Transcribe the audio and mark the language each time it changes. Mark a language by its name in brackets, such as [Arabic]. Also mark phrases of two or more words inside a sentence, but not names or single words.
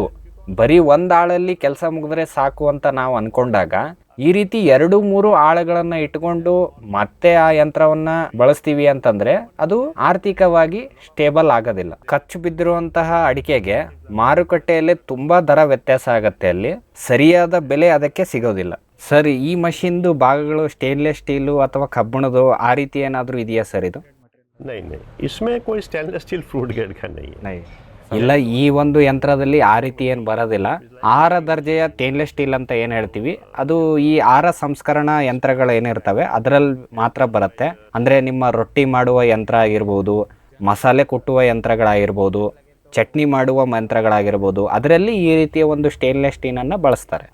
[Kannada] ಬರೀ 1 ಆಳಲ್ಲಿ ಕೆಲಸ ಮುಗಿದ್ರೆ ಸಾಕು ಅಂತ ನಾವು ಅಂದ್ಕೊಂಡಾಗ, ಈ ರೀತಿ 2-3 ಆಳುಗಳನ್ನು ಇಟ್ಕೊಂಡು ಮತ್ತೆ ಆ ಯಂತ್ರವನ್ನು ಬಳಸ್ತೀವಿ ಅಂತಂದರೆ ಅದು ಆರ್ಥಿಕವಾಗಿ ಸ್ಟೇಬಲ್ ಆಗೋದಿಲ್ಲ. ಖರ್ಚು ಬಿದ್ದಿರುವಂತಹ ಅಡಿಕೆಗೆ ಮಾರುಕಟ್ಟೆಯಲ್ಲಿ ತುಂಬ ದರ ವ್ಯತ್ಯಾಸ ಆಗುತ್ತೆ. ಅಲ್ಲಿ ಸರಿಯಾದ ಬೆಲೆ ಅದಕ್ಕೆ ಸಿಗೋದಿಲ್ಲ. ಸರ್, ಈ ಮಷಿನ್ದು ಭಾಗಗಳು [English] stainless steel [Kannada] ಅಥವಾ ಕಬ್ಬಿಣದು ಆ ರೀತಿ ಏನಾದರೂ ಇದೆಯಾ ಸರ್? ಇದು [Hindi] नहीं, इसमें कोई [English] stainless steel fruit grade [Hindi] का नहीं है. [Kannada] ಇಲ್ಲ, ಈ ಒಂದು ಯಂತ್ರದಲ್ಲಿ ಆ ರೀತಿ ಏನು ಬರೋದಿಲ್ಲ. 6 ದರ್ಜೆಯ [English] stainless steel [Kannada] ಅಂತ ಏನು ಹೇಳ್ತೀವಿ, ಅದು ಈ 6 ಸಂಸ್ಕರಣಾ ಯಂತ್ರಗಳು ಏನಿರ್ತವೆ ಅದರಲ್ಲಿ ಮಾತ್ರ ಬರುತ್ತೆ. ಅಂದರೆ ನಿಮ್ಮ ರೊಟ್ಟಿ ಮಾಡುವ ಯಂತ್ರ ಆಗಿರ್ಬೋದು, ಮಸಾಲೆ ಕುಟ್ಟುವ ಯಂತ್ರಗಳಾಗಿರ್ಬೋದು, ಚಟ್ನಿ ಮಾಡುವ ಯಂತ್ರಗಳಾಗಿರ್ಬೋದು, ಅದರಲ್ಲಿ ಈ ರೀತಿಯ ಒಂದು [English] stainless steel [Kannada] ಬಳಸ್ತಾರೆ.